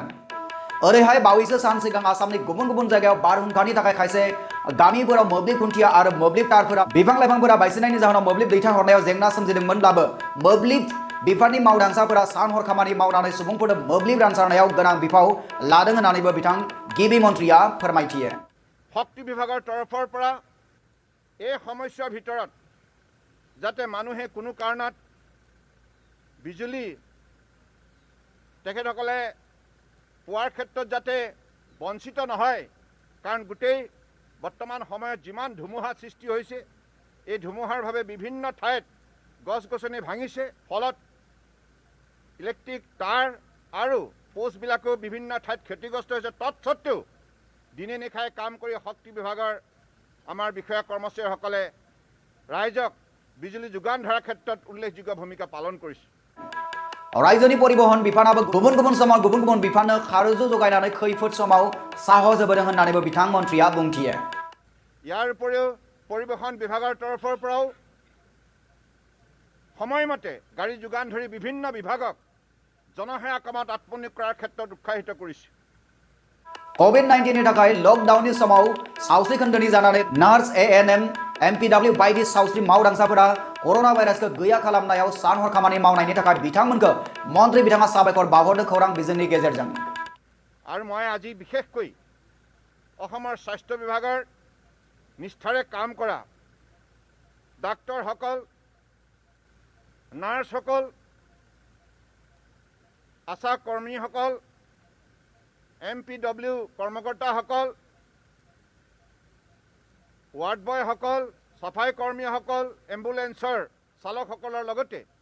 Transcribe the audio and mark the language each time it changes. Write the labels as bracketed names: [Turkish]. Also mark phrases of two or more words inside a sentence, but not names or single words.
[Bodo] ओरैहाय बावैसो सान सिगां आसामनि गुबुन गुबुन जायगायाव बारहुंखानि थाखाय खायसे गामिफोराव मोब्लिब खुन्थिया आरो मोब्लिब तारफोरा बिफां लाइफांफोरा बायसिननायनि जाहोनाव मोब्लिब दैथायहरनायाव जेंना सोमजिदोंमोनब्लाबो मोब्लिब बिफाननि मावदांसाफोरा सान हर खामानि मावनानै सुबुंफोरनो मोब्लिब रानसारनायाव गोनां बिफाव लादों होननानैबो बिथां गिबि मन्त्रिया फोरमायथियो। [Assamese] শক্তি বিভাগৰ তৰফৰ পৰা এই সমস্যাৰ ভিতৰত যাতে মানুহে কোনো কাৰণত বিজুলী তেখেতসকলে পোৱাৰ ক্ষেত্ৰত যাতে বঞ্চিত নহয়, কাৰণ গোটেই বৰ্তমান সময়ত যিমান ধুমুহা সৃষ্টি হৈছে এই ধুমুহাৰ বাবে বিভিন্ন ঠাইত গছ গছনি ভাঙিছে, ফলত ইলেক্ট্ৰিক তার আৰু পোষ্টবিলাকো বিভিন্ন ঠাইত ক্ষতিগ্ৰস্ত হৈছে। তৎসত্ত্বেও দিনে নিশাই কাম কৰি শক্তি বিভাগৰ আমাৰ বিষয়া কৰ্মচাৰীসকলে ৰাইজক বিজুলী যোগান ধৰাৰ ক্ষেত্ৰত উল্লেখযোগ্য ভূমিকা পালন কৰিছে। [Bodo] रायजोनि परिवहन बिफानाबो गुबुन गुबुन समाव गुबुन गुबुन बिफाननो खारुजु जगायनानै खैफोद समाव साहस होबोदों होननानैबो बिथां मन्त्रिया बुंथियो। [Assamese] ইয়াৰ উপৰিও পৰিবহন বিভাগৰ তৰফৰ পৰাও সময়মতে গাড়ী যোগান ধৰি বিভিন্ন বিভাগক জনসেৱা কামত আত্মনিয়োগ কৰাৰ ক্ষেত্ৰত উৎসাহিত কৰিছে। [Bodo] COVID-19 नि थाखाय लकडाउननि समाव सावस्रि खोन्दोनि जानानै नार्स ANM MPW बायदि सावस्रि मावदांसाफोरा कर'ना भाइरासखौ गैया खालामनायाव सान हर खामानि मावनायनि थाखाय बिथांमोनखौ मन्त्रि बिथाङा साबायखर बावहरदों खौरां बिजोंनि गेजेरजों। [Assamese] আৰু মই আজি বিশেষকৈ অসমৰ স্বাস্থ্য বিভাগৰ নিষ্ঠাৰে কাম কৰা ডাক্তৰসকল, নাৰ্ছসকল, আশা কৰ্মীসকল, MPW কৰ্মকৰ্তাসকল, ৱাৰ্ড বয়সকল, সাফাই কৰ্মীসকল, এম্বুলেন্সৰ চালকসকলৰ লগতে